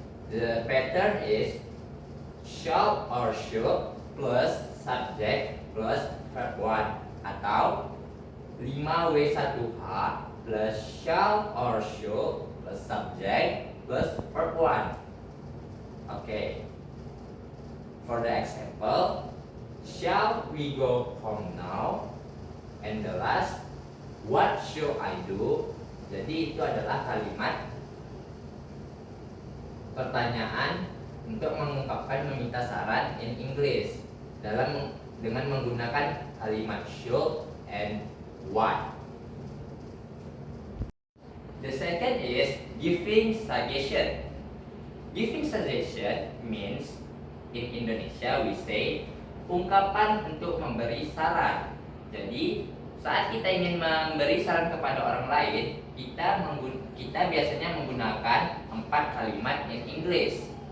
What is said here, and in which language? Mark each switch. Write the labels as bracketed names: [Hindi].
[English] The pattern is shall or should plus subject plus verb 1 atau 5W1H plus shall or should plus subject plus verb 1. Okay. For the example, shall we go home now? And the last, what should I do? [Indonesian] Jadi itu adalah kalimat pertanyaan untuk mengungkapkan meminta saran in English dengan menggunakan kalimat should and what. [English] The second is giving suggestion. Giving suggestion means in Indonesia we say [Indonesian] ungkapan untuk memberi saran. Jadi saat kita ingin memberi saran kepada orang lain, kita biasanya menggunakan 4 kalimat in English.